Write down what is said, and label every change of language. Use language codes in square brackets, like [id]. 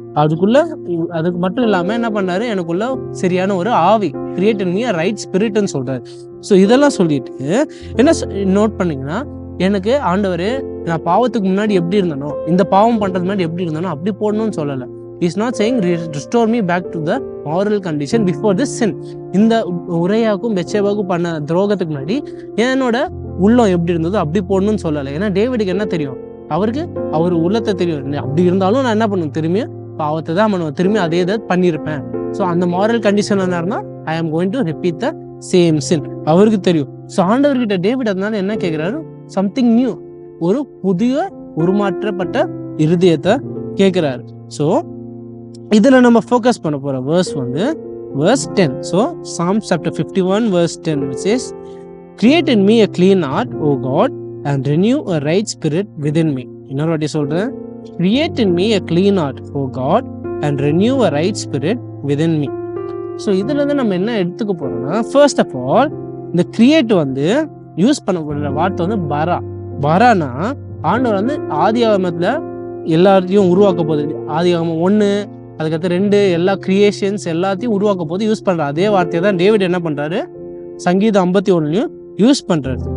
[ta] அதுக்கு மட்டும் இல்லாமல் என்ன பண்ணாரு, எனக்குள்ள சரியான ஒரு ஆவி, [en] create in me a right spirit [ta] ன்னு சொல்கிறாரு. ஸோ இதெல்லாம் சொல்லிட்டு என்ன நோட் பண்ணிங்கன்னா, எனக்கு ஆண்டவர் நான் பாவத்துக்கு முன்னாடி எப்படி இருந்தனோ, இந்த பாவம் பண்ணுறது முன்னாடி எப்படி இருந்தனோ அப்படி போடணும்னு சொல்லலை. [en] Is not saying restore me back to the moral condition before this sin. [ta] இந்த உரையாக்கும் பெத்ஷெபாவுக்கும் பண்ண துரோகத்துக்கு முன்னாடி என்னோட உள்ளம் எப்படி இருந்ததோ அப்படி போடணும்னு சொல்லலை. ஏன்னா டேவிடுக்கு என்ன தெரியும், அவர் உள்ளத்தை தெரியும். அப்படி இருந்தாலும் நான் என்ன பண்ணுவேன், திரும்பியும் பாவத்தை தான் பண்ணுவேன், திரும்பி அதே இதை பண்ணியிருப்பேன். ஸோ அந்த மாரல் கண்டிஷன் இருந்தாருன்னா [en] I am going to repeat the same sin, [ta] அவருக்கு தெரியும். ஸோ ஆண்டவர்கிட்ட டேவிட் அதனால என்ன கேட்குறாரு, [en] something new, [ta] ஒரு புதிய உருமாற்றப்பட்ட இருதயத்தை கேட்குறாரு. ஸோ இதில் நம்ம ஃபோக்கஸ் பண்ண போகிற verse 10. [en] So Psalms chapter 51 verse 10 which says, create in me a clean heart, O God, and renew a right spirit within me. [ta] இன்னொரு வாட்டி சொல்கிறேன், [en] create in me a clean heart, O God, and renew a right spirit within me. [ta] So இதுலேருந்து நம்ம என்ன எடுத்துக்க போகிறோம்னா, [en] first of all [ta] இந்த create use பண்ணப்படுற வார்த்தை பரானா, ஆண்டவர் ஆதியாகமத்தில் எல்லாத்தையும் உருவாக்க போகுது. ஆதியாகமம் 1, அதுக்கடுத்து 2, எல்லா கிரியேஷன்ஸ் எல்லாத்தையும் உருவாக்க போது யூஸ் பண்ணுற அதே வார்த்தையை தான் டேவிட் என்ன பண்ணுறாரு, சங்கீதம் 51லையும் யூஸ் பண்ணுறாரு.